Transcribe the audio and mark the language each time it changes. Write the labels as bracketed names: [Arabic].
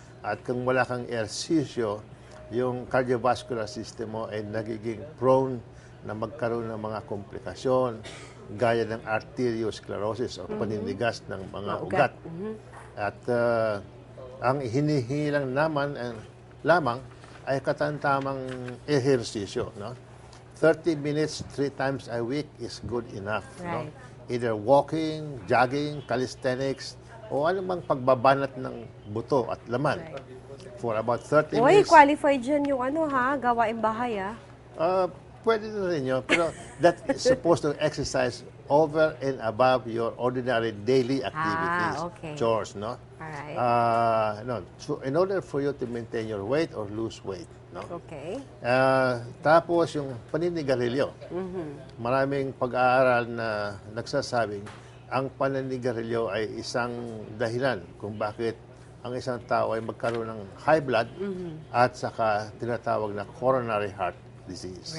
[Filipino] At kung wala kang ehersisyo, yung cardiovascular system mo ay nagiging prone na magkaroon ng mga komplikasyon gaya ng arteriosclerosis o panindigas ng mga ugat. At ang hinihingi lang lamang ay katantamang ehersisyo, no? [English] 30 minutes 3 times a week is good enough, no? Right. Either walking, jogging, calisthenics, [Filipino] o anumang pagbabanat ng buto at laman [English] for about 30 [Filipino] Uy, [English] minutes. [Filipino] qualified dyan yung gawaing bahay, Pwede na rin yun, pero [English] that is supposed to exercise over and above your ordinary daily activities, okay. chores, no? Alright. No, so in order for you to maintain your weight or lose weight, no? Okay. [Filipino] Tapos yung paninigarilyo. Maraming pag-aaral na nagsasabing ang paninigarilyo ay isang dahilan kung bakit ang isang tao ay magkaroon ng high blood at saka tinatawag na coronary heart disease.